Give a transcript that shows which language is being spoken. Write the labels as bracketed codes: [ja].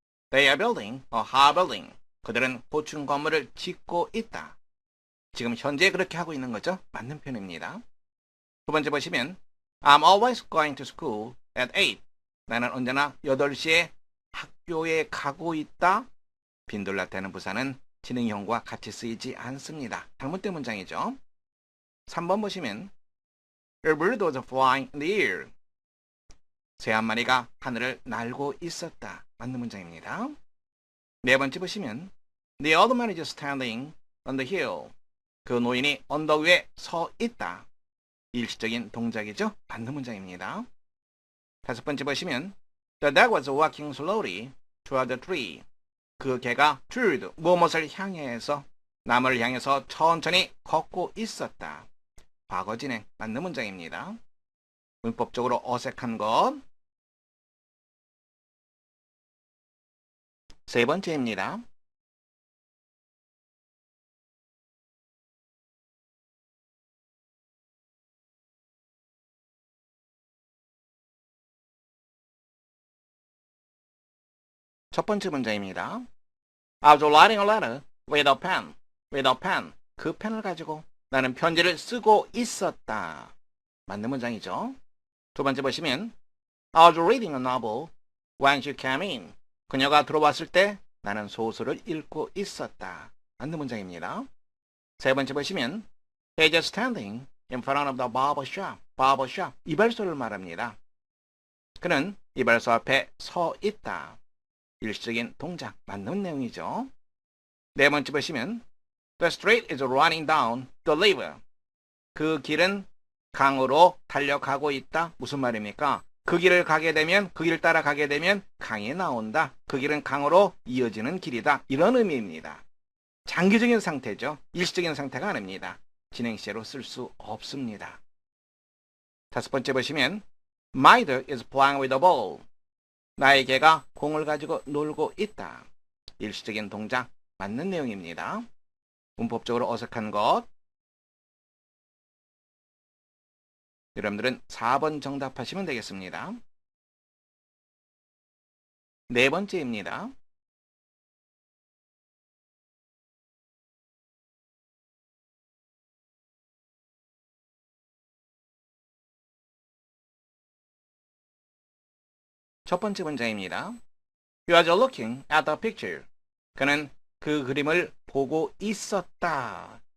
[en] They are building a high building. [ko] 그들은 고층 건물을 짓고 있다. 지금 현재 그렇게 하고 있는 거죠? 맞는 표현입니다. 두 번째 보시면 [en] I'm always going to school at 8. [ko] 나는 언제나 8시에 학교에 가고 있다. 빈둘라테는 부사는 진행형과 같이 쓰이지 않습니다. 잘못된 문장이죠. 3번 보시면 [en] A bird was flying in the air. [ko] 새 한 마리가 하늘을 날고 있었다. 맞는 문장입니다. 네 번째 보시면 [en] The old man is standing on the hill. [ko] 그 노인이 언덕 위에 서 있다. 일시적인 동작이죠. 맞는 문장입니다. 다섯 번째 보시면 [en] The dog was walking slowly toward the tree. [ko] 그 개가 toward 무엇을 향해서 나무를 향해서 천천히 걷고 있었다. 과거 진행 맞는 문장입니다. 문법적으로 어색한 것. 세 번째입니다. 첫 번째 문제입니다. [en] I was writing a letter with a pen. with a pen. [ko] 그 펜을 가지고 나는 편지를 쓰고 있었다. 맞는 문장이죠. 두 번째 보시면 [en] I was reading a novel when she came in. [ko] 그녀가 들어왔을 때 나는 소설을 읽고 있었다. 맞는 문장입니다. 세 번째 보시면 [en] He's standing in front of the barber shop. [ko] barber shop. 이발소를 말합니다. 그는 이발소 앞에 서 있다. 일시적인 동작 맞는 내용이죠. 네 번째 보시면 [en] The street is running down the river. [ko] 그 길은 강으로 달려가고 있다. 무슨 말입니까? 그 길을 가게 되면 그 길을 따라가게 되면 강이 나온다. 그 길은 강으로 이어지는 길이다. 이런 의미입니다. 장기적인 상태죠. 일시적인 상태가 아닙니다. 진행 시제로 쓸 수 없습니다. 다섯 번째 보시면 [en] My dog is playing with a ball. [ko] 나의 개가 공을 가지고 놀고 있다. 일시적인 동작 맞는 내용입니다. 문법적으로 어색한 것. 여러분들은 4번 정답하시면 되겠습니다. 네 번째입니다. 첫 번째 문제입니다. [en] You are looking at the picture. [ko] 그는 그 그림을 보고 있었다.